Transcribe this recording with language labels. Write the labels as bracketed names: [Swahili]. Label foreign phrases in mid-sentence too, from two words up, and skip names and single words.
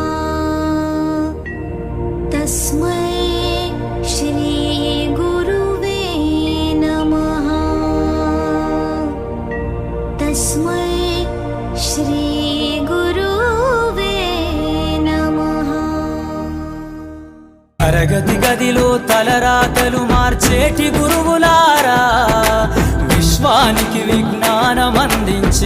[Sanskrit] तस्मै श्री गुरुवे नमः। तस्मै श्री गुरुवे नमः। [Telugu] తరగతి గదిలో తలరాతలు మార్చేటి గురువులారా, విశ్వానికి విజ్ఞానం అందించే